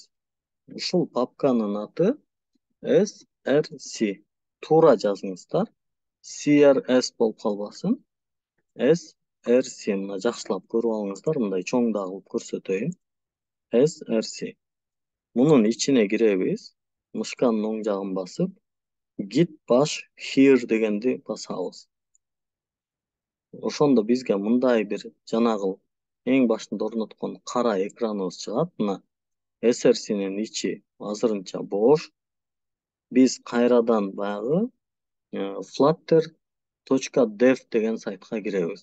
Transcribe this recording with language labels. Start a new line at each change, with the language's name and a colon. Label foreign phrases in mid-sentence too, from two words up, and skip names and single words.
Kyrgyz: Ушул папканын аты SRC. Туура жазыңыздар. CRS болуп калбасын. SRC. Мына жакшылап көрүп алыңыздар. Мындай чоң да кылып көрсөтөйүн. SRC. Мунун ичине киребиз. Мышканын оң жагын басып,
English: git bash here
Kyrgyz: дегенди басабыз. Ошондо бизге мындай бир жанагы эң башында орноткон кара экраныбыз чыгат. Мына SRC'нин ичи азырынча бош. Биз кайрадан баягы flutter.dev деген сайтка киребиз.